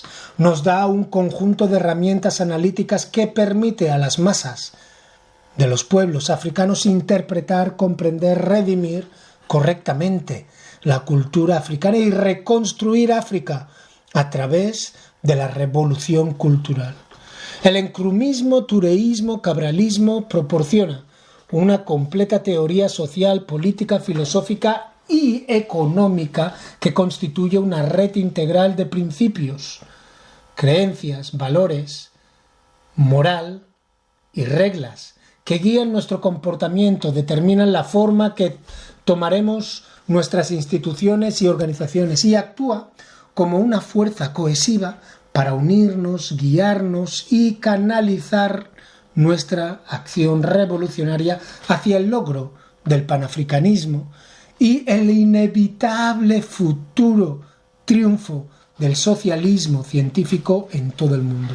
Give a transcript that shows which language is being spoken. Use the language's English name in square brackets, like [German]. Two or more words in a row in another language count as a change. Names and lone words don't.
[Spanish] Nos da un conjunto de herramientas analíticas que permite a las masas de los pueblos africanos interpretar, comprender, redimir correctamente la cultura africana y reconstruir África a través de la revolución cultural. El encrumismo, tureísmo, cabralismo proporciona una completa teoría social, política, filosófica y económica que constituye una red integral de principios, creencias, valores, moral y reglas que guían nuestro comportamiento, determinan la forma que tomaremos nuestras instituciones y organizaciones y actúa como una fuerza cohesiva para unirnos, guiarnos y canalizar nuestra acción revolucionaria hacia el logro del panafricanismo y el inevitable futuro triunfo del socialismo científico en todo el mundo.